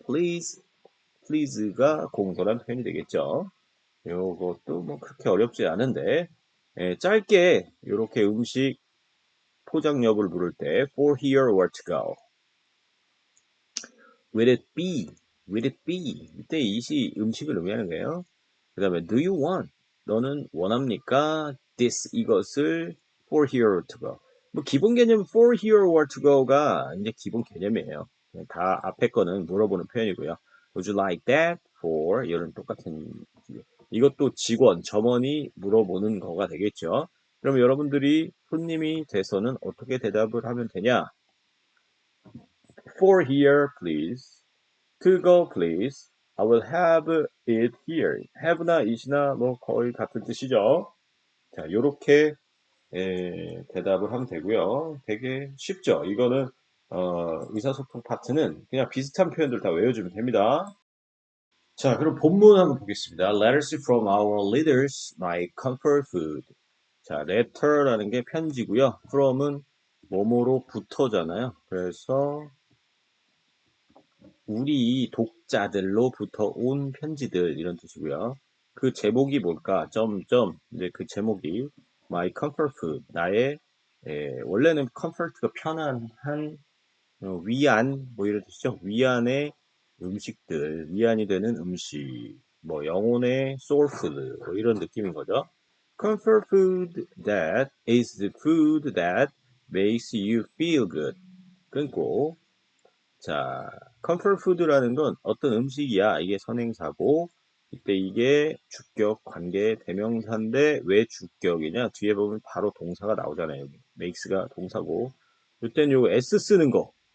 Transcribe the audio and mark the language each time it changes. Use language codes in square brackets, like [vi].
[en] Please, please [ko] 가 공손한 표현이 되겠죠. 요것도 뭐 그렇게 어렵지 않은데 짧게 이렇게 음식 포장 여부를 물을 때 [en] for here or to go. Will it be? Will it be? [ko] 이때 it이 음식을 의미하는 거예요. [en] 그 다음에 do you want? [ko] 너는 원합니까? [en] this [ko] 이것을 [en] for here or to go. [ko] 뭐 기본 개념 [en] for here or to go [ko] 가 이제 기본 개념이에요. 다 앞에 거는 물어보는 표현이고요. [en] Would you like that for? [ko] 이런 똑같은 이것도 직원, 점원이 물어보는 거가 되겠죠. 그럼 여러분들이 손님이 돼서는 어떻게 대답을 하면 되냐? [en] For here, please. To go, please. I will have it here. [ko] have나 it이나 뭐 거의 같은 뜻이죠. 자, 요렇게 대답을 하면 되고요. 되게 쉽죠. 이거는 의사소통 파트는 그냥 비슷한 표현들 다 외워주면 됩니다. 자, 그럼 본문 한번 보겠습니다. [en] Letters from our leaders, my comfort food. [ko] 자, letter라는 게 편지고요. from은 뭐뭐로부터잖아요. 그래서 우리 독자들로부터 온 편지들 이런 뜻이고요. 그 제목이 뭘까? 점점 이제 그 제목이 [en] my comfort food [ko] 나의 원래는 comfort가 편안한 위안 뭐 이런 뜻이죠. 위안의 음식들 위안이 되는 음식 뭐 영혼의 soul food 뭐 이런 느낌인 거죠. [en] Comfort food that is the food that makes you feel good. [ko] 끊고 자, comfort food라는 건 어떤 음식이야. 이게 선행사고 이때 이게 주격, 관계, 대명사인데 왜 주격이냐? 뒤에 보면 바로 동사가 나오잖아요. 여기. makes가 동사고 이때는 요거 s 쓰는 거.